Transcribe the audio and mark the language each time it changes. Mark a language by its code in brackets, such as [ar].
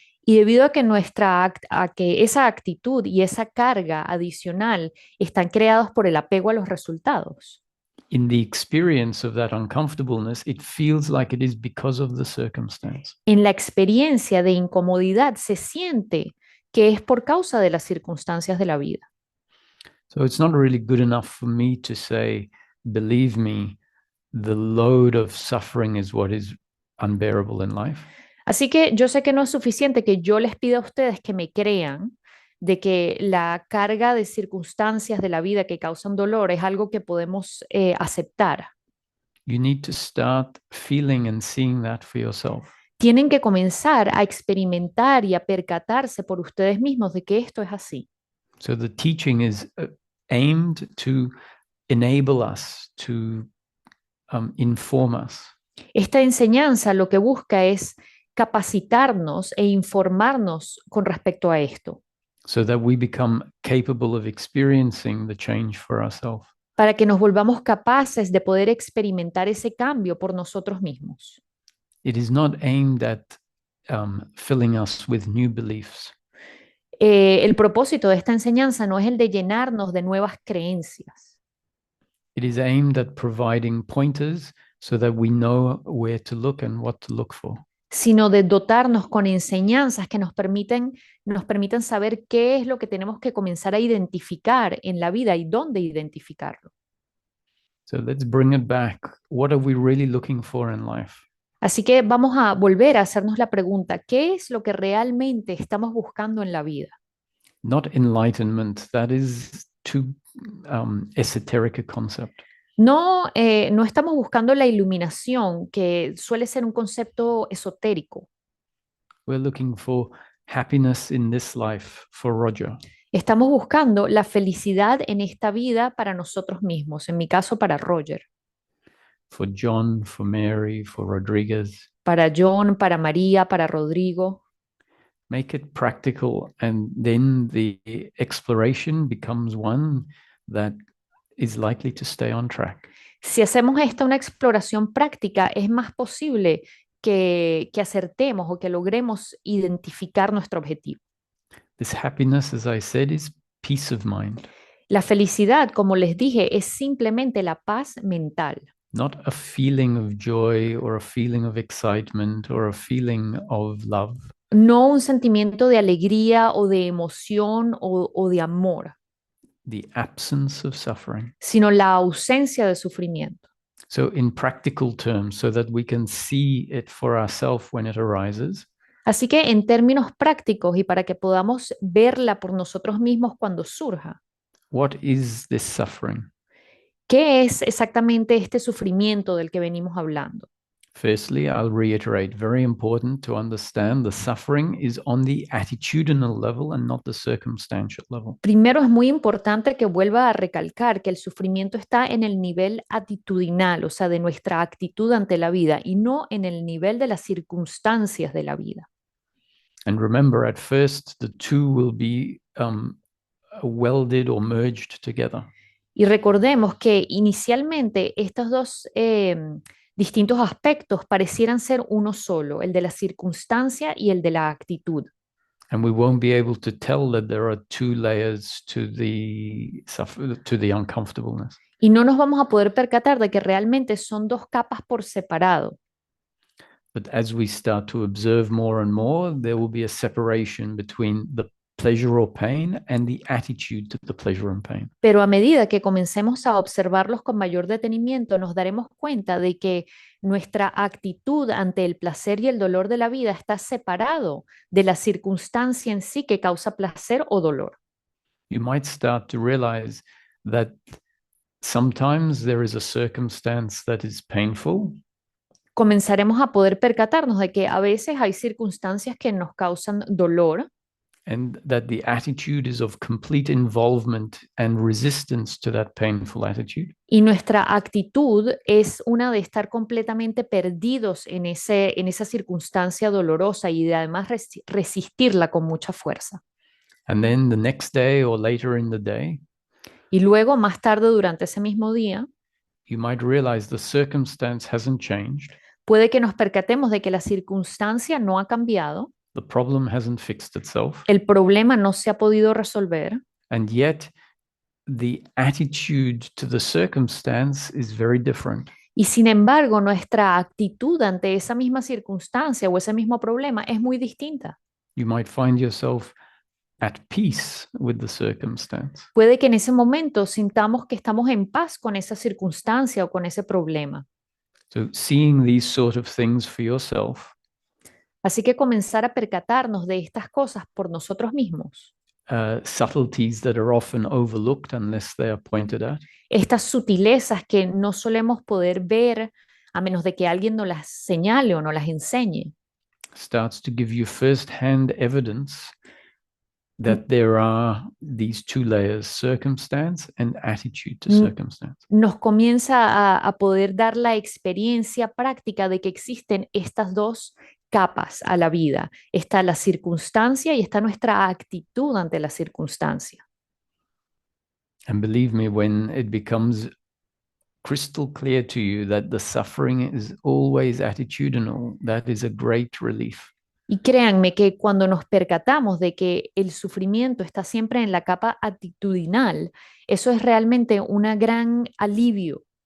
[es] Y debido a que, a que esa actitud y esa carga adicional están creados por el apego a los resultados, [en] in the experience of that uncomfortableness, it feels like it is because of the circumstance. [es] en la experiencia de incomodidad se siente que es por causa de las circunstancias de la vida. [en] So it's not really good enough for me to say, believe me, the load of suffering is what is unbearable in life. [es] Así que yo sé que no es suficiente que yo les pida a ustedes que me crean de que la carga de circunstancias de la vida que causan dolor es algo que podemos aceptar. [en] You need to start feeling and seeing that for yourself. [es] Tienen que comenzar a experimentar y a percatarse por ustedes mismos de que esto es así. [en] So the teaching is aimed to enable us, to inform us. [es] Esta enseñanza lo que busca es capacitarnos e informarnos con respecto a esto, [en] so that we become capable of experiencing the change for ourselves. [es] para que nos volvamos capaces de poder experimentar ese cambio por nosotros mismos. [en] It is not aimed at filling us with new beliefs. [es] El propósito de esta enseñanza no es el de llenarnos de nuevas creencias. [en] It is aimed at providing pointers so that we know where to look and what to look for. [es] Sino de dotarnos con enseñanzas que nos permiten saber qué es lo que tenemos que comenzar a identificar en la vida y dónde identificarlo. [en] So let's bring it back. What are we really looking for in life? [es] Así que vamos a volver a hacernos la pregunta, ¿qué es lo que realmente estamos buscando en la vida? [en] Not enlightenment, that is too esoteric a concept. [es] No estamos buscando la iluminación, que suele ser un concepto esotérico. [en] We're looking for happiness in this life for Roger. [es] Estamos buscando la felicidad en esta vida para nosotros mismos, en mi caso para Roger, [en] For John, for Mary, for Rodriguez. [es] para John, para María, para Rodrigo. [en] Make it practical, and then the exploration becomes one that is likely to stay on track. [es] Si hacemos esta una exploración práctica, es más posible que acertemos o que logremos identificar nuestro objetivo. [en] This happiness, as I said, is peace of mind, [es] La felicidad, como les dije, es simplemente la paz mental. [en] not a feeling of joy or a feeling of excitement or a feeling of love. [es] No un sentimiento de alegría o de emoción o de amor, [en] The absence of suffering. [es] sino la ausencia de sufrimiento. [en] So, in practical terms, so that we can see it for ourselves when it arises, [es] Así que en términos prácticos y para que podamos verla por nosotros mismos cuando surja, [en] what is this suffering? [es] ¿qué es exactamente este sufrimiento del que venimos hablando? [en] Firstly, I'll reiterate, very important to understand the suffering is on the attitudinal level and not the circumstantial level. [es] Primero, es muy importante que vuelva a recalcar que el sufrimiento está en el nivel actitudinal, o sea, de nuestra actitud ante la vida y no en el nivel de las circunstancias de la vida. [en] And remember, at first, the two will be welded or merged together. [es] Y recordemos que inicialmente estos dos distintos aspectos parecieran ser uno solo, el de la circunstancia y el de la actitud. [en] And we won't be able to tell that there are two layers to the uncomfortableness. [es] Y no nos vamos a poder percatar de que realmente son dos capas por separado. [en] But as we start to observe more and more, there will be a separation between the pleasure or pain and the attitude to the pleasure and pain. [es] Pero a medida que comencemos a observarlos con mayor detenimiento, nos daremos cuenta de que nuestra actitud ante el placer y el dolor de la vida está separado de la circunstancia en sí que causa placer o dolor. [en] You might start to realize that sometimes there is a circumstance that is painful, [es] Comenzaremos a poder percatarnos de que a veces hay circunstancias que nos causan dolor [en] and that the attitude is of complete involvement and resistance to that painful attitude. [es] y nuestra actitud es una de estar completamente perdidos en esa circunstancia dolorosa y de además resistirla con mucha fuerza. [en] And then the next day or later in the day, [es] Y luego, más tarde durante ese mismo día, [en] you might realize the circumstance hasn't changed, [es] puede que nos percatemos de que la circunstancia no ha cambiado, [en] the problem hasn't fixed itself, [es] el problema no se ha podido resolver, [en] and yet the attitude to the circumstance is very different. [es] y sin embargo nuestra actitud ante esa misma circunstancia o ese mismo problema es muy distinta. [en] You might find yourself at peace with the circumstance. [es] Puede que en ese momento sintamos que estamos en paz con esa circunstancia o con ese problema. [en] So seeing these sort of things for yourself, [es] Así que comenzar a percatarnos de estas cosas por nosotros mismos, [en] subtleties that are often overlooked unless they are pointed at, [es] estas sutilezas que no solemos poder ver a menos de que alguien nos las señale o nos las enseñe, [en] starts to give you first-hand evidence that there are these two layers, circumstance and attitude to circumstance. [es] nos comienza a poder dar la experiencia práctica de que existen estas dos capas a la vida. Está la circunstancia y está nuestra actitud ante la circunstancia. [en] And believe me, when it becomes crystal clear to you that the suffering is always attitudinal, that is a great relief. [es] Y créanme que cuando nos percatamos de que el sufrimiento está siempre en la capa actitudinal, eso es realmente un gran alivio.